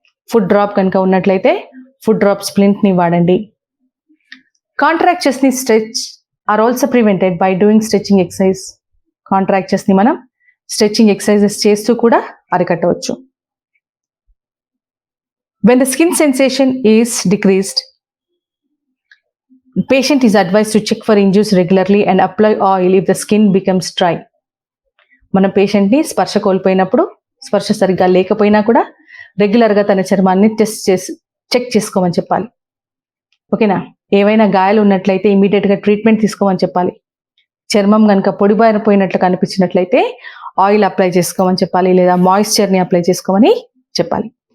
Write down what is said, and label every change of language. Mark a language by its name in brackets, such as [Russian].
[Telugu] Foot drop కనుక ఉన్నట్లయితే foot drop స్ప్లింట్ని వాడండి. [English] కాంట్రాక్చర్స్ని stretch are also prevented by doing stretching exercise. [Telugu] కాంట్రాక్చర్స్ని మనం స్ట్రెచింగ్ ఎక్సర్సైజెస్ చేస్తూ కూడా అరికట్టవచ్చు. [English] When the skin sensation is decreased, patient is advised to check for injuries regularly and apply oil if the skin becomes dry. [Telugu] మన పేషెంట్ని స్పర్శ కోల్పోయినప్పుడు, స్పర్శ సరిగ్గా లేకపోయినా కూడా రెగ్యులర్గా తన చర్మాన్ని చెక్ చేసుకోమని చెప్పాలి. ఓకేనా. ఏవైనా గాయాలు ఉన్నట్లయితే ఇమీడియట్గా ట్రీట్మెంట్ తీసుకోమని చెప్పాలి. చర్మం కనుక పొడిబారిపోయినట్లు కనిపించినట్లయితే ఆయిల్ అప్లై చేసుకోమని చెప్పాలి, లేదా మాయిశ్చర్ని అప్లై చేసుకోమని చెప్పాలి.